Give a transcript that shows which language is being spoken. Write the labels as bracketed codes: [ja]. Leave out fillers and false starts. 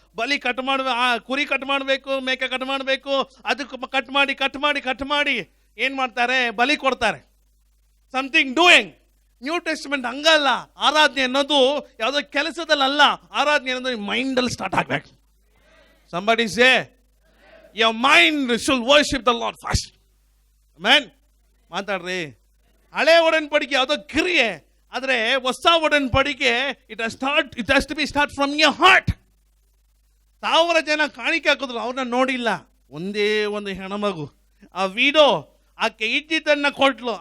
[kn] ಬಲಿ ಕಟ್ ಕುರಿ ಕಟ್ ಮಾಡಬೇಕು, ಮೇಕೆ ಕಟ್ ಮಾಡಬೇಕು, ಅದಕ್ಕೆ ಕಟ್ ಮಾಡಿ ಏನ್ ಮಾಡ್ತಾರೆ? ಬಲಿ ಕೊಡ್ತಾರೆ. [en] Something doing. [kn] ನ್ಯೂ ಟೆಸ್ಟಿಮೆಂಟ್ ಹಂಗಲ್ಲ. ಆರಾಧನೆ ಅನ್ನೋದು ಯಾವುದೋ ಕೆಲಸದಲ್ಲ, ಆರಾಧನೆ ಅನ್ನೋದು ಮೈಂಡ್ ಅಲ್ಲಿ ಸ್ಟಾರ್ಟ್ ಆಗ್ಬೇಕು. [en] Somebody say, your mind should worship the Lord first. [kn] Amen. ಮಾತಾಡ್ರಿ. ಹಳೆ ಒಡன்பಡಿಕೆ ಯಾವುದೋ ಕ್ರಿಯೆ, ಆದ್ರೆ ಹೊಸ ಒಡன்பಡಿಕೆ [en] It has to be start from your heart. [kn] 1000 ಜನ ಕಾಣಿಕೆ ಹಾಕಿದ್ರು, ಅವ್ರನ್ನ ನೋಡಿಲ್ಲ. ಒಂದೇ ಒಂದು ಹೆಣ್ಮಗು, ಆ ವಿಡೋ, ಆಕೆ ಇದ್ದಿದ್ದನ್ನ ಕೊಟ್ಲು.